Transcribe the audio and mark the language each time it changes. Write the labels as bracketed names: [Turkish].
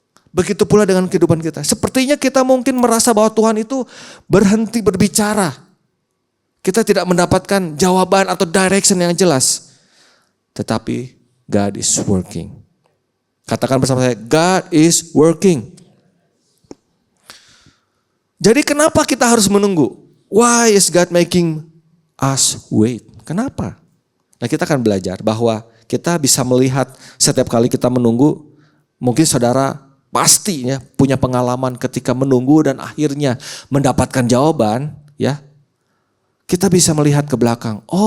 [Indonesian] Begitu pula dengan kehidupan kita. Sepertinya kita mungkin merasa bahwa Tuhan itu berhenti berbicara. Kita tidak mendapatkan jawaban atau direction yang jelas. Tetapi [English] God is working. [Indonesian] Katakan bersama saya, [English] God is working. [Indonesian] Jadi kenapa kita harus menunggu? [English] Why is God making us wait? [Indonesian] Kenapa? Nah, kita akan belajar bahwa kita bisa melihat setiap kali kita menunggu, mungkin saudara pastinya punya pengalaman ketika menunggu dan akhirnya mendapatkan jawaban, ya. Kita bisa melihat ke belakang.